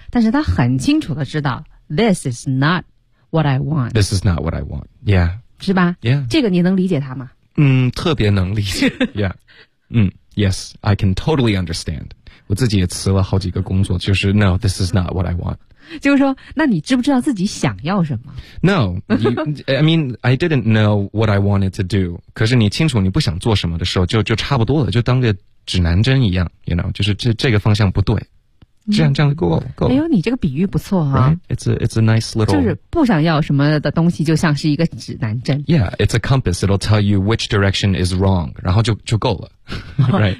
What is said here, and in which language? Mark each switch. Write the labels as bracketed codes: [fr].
[zh] 但是他很清楚的知道 ， [en] this is not what I want。 This is not what I want。 Yeah。 [zh] 是吧 [en] ？Yeah。 [zh] 这个你能理解他吗？ [en] 嗯， [zh] 特别能理解。 [en] Yeah。嗯。Yes, I can totally understand. [zh] 我自己也辞了好几个工作，就是 [en] No, this is not what I want. [zh] 就是说，那你知不知道自己想要什么 [en] ？No, I mean, I didn't know what I wanted to do. [zh] 可是你清楚你不想做什么的时候，就差不多了，就当个指南针一样 ， [en] you know， [zh] 就是这个方向不对。这样就够了。哎呦，你这个比喻不错啊。 [en] It's a nice little. [zh] 就是不想要什么的东西，就像是一个指南针。 [en] Yeah, it's a compass. It'll tell you which direction is wrong. [zh] 然后就够了。 [en] Right.